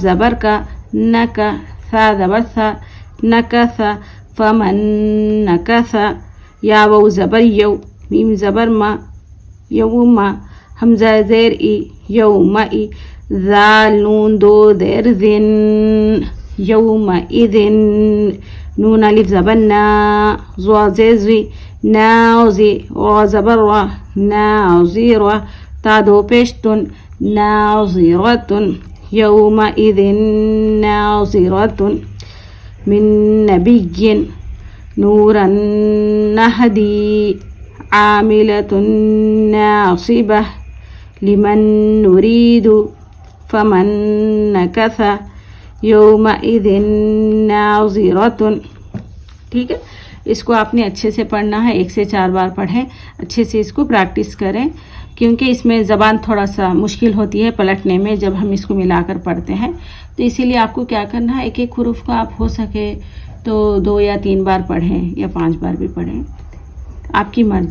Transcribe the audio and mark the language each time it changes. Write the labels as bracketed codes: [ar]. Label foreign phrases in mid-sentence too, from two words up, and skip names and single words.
[ur] زبر کا، نکا، ثا زبر ثا، نکثا، [ar] فمن نکثا، [ur] یا واو زبر یو، میم زبر ما، یوما، حمزہ زیر ای، یومئی، ذال نون دو زیر ذن، یومئذن، نون الف زبر نا، ضا زیر زی، ناظی، را زبر را، ناظرہ، تا دو پیش تن، ناظرتن، [ar] یومئذ ناظرتن. من نبی، نورا نہدی، عاملة ناصبہ، لمن نرید، فمن نکث، یومئذ ناظرۃ. [ur] ٹھیک ہے، اس کو آپ نے اچھے سے پڑھنا ہے، 1 سے 4 بار پڑھیں، اچھے سے اس کو پریکٹس کریں، کیونکہ اس میں زبان تھوڑا سا مشکل ہوتی ہے پلٹنے میں جب ہم اس کو ملا کر پڑھتے ہیں. تو اسی لیے آپ کو کیا کرنا ہے، ایک ایک حروف کو آپ ہو سکے تو 2 یا 3 بار پڑھیں یا 5 بار بھی پڑھیں، آپ کی مرضی ہے.